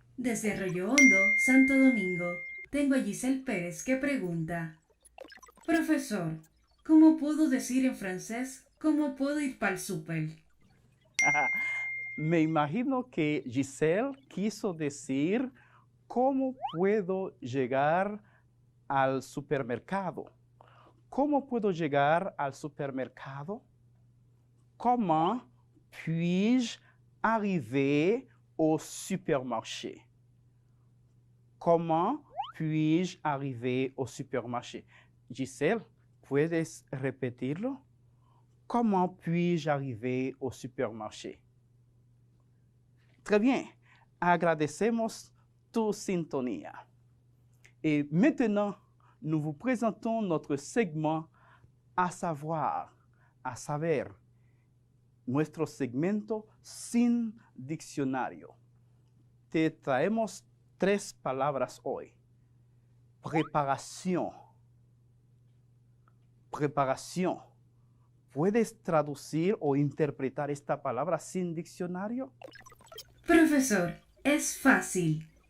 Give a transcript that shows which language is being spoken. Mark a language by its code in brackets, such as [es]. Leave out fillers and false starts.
[es] Desde Arroyo Hondo, Santo Domingo, tengo a Giselle Pérez que pregunta: Profesor, ¿cómo puedo decir en francés cómo puedo ir para el súper? Me imagino que Giselle quiso decir cómo puedo llegar al supermercado. ¿Cómo puedo llegar al supermercado? [fr] Comment puis-je arriver au supermarché? Comment puis-je arriver au supermarché? [es] Giselle, ¿puedes repetirlo? [fr] Comment puis-je arriver au supermarché? Très bien. [es] Agradecemos tu sintonía. [fr] Et maintenant, nous vous présentons notre segment à [es] saber, nuestro segmento sin diccionario. Te traemos 3 palabras hoy. Preparación. Preparación. ¿Puedes traducir o interpretar esta palabra sin diccionario? Profesor, es fácil.